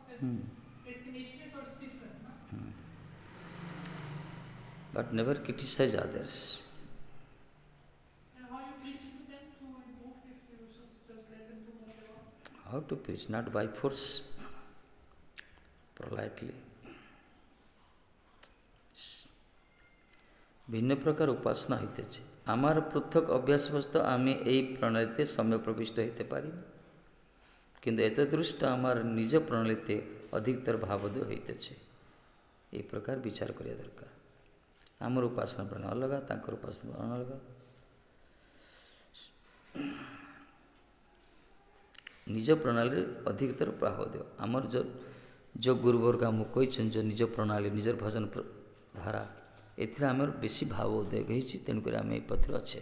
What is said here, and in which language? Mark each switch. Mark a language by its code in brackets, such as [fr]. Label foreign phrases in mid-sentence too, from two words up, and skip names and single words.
[en] But destination is also different. No? But never criticize others. And how you preach to them to improve if you should just let them do what they want? How to preach? Not by force, politely. [bn] ভিন্ন প্রকার উপাসনা হইতেছে। আমার পৃথক অভ্যাসবশত আমি এই প্রণালীতে সম্যক প্রবিষ্ট হইতে পারি, কিন্তু এতদৃষ্ট আমার নিজ প্রণালীতে অধিকতর ভাবোদয় হইতেছে। এই প্রকার বিচার করা দরকার। আমার উপাসনা প্রণালী অলগা, তাঁর উপাসনা প্রণালী অলগা। [or] ନିଜ ପ୍ରଣାଳୀରେ ଅଧିକତର ପ୍ରଭାବ ଦିଅ। ଆମର ଯେଉଁ ଗୁରୁବର୍ଗ ଆମକୁ କହିଛନ୍ତି, ଯେଉଁ ନିଜ ପ୍ରଣାଳୀ, ନିଜର ଭଜନ ଧାରା, ଏଥିରେ ଆମର ବେଶୀ ଭାବ ଉଦୟ ହେଇଛି, ତେଣୁକରି ଆମେ ଏ ପଥରେ ଅଛେ।